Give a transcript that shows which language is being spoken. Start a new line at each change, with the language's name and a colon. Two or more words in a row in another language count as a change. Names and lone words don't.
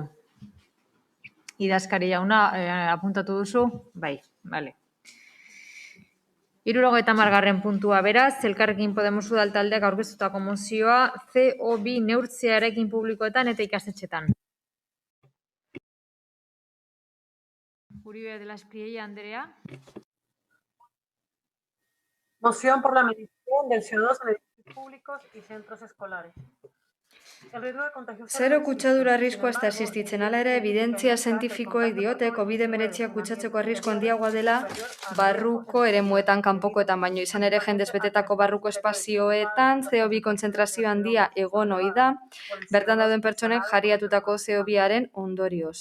Basque: Idazkari jauna, apuntatu duzu? Bai, bale. 70. puntua beraz, Elkarrekin Podemos udal taldeak aurkeztutako mozioa CO2 neurtzea eraikin publikoetan eta ikastetxetan. Uribe de la Espriella Andrea.
Spanish: Moción por la medición del CO2 en edificios públicos y centros escolares.
Basque: Zero kutsadura arriskoa ez da existitzen, hala ere, evidentzia zientifikoek diote COVID-19 kutsatzeko arrisko handiagoa dela barruko eremuetan, kanpokoetan, baino izan ere jendez betetako barruko espazioetan CO2 kontzentrazio handia egon ohi da, bertan dauden pertsonek jariatutako CO2aren ondorioz.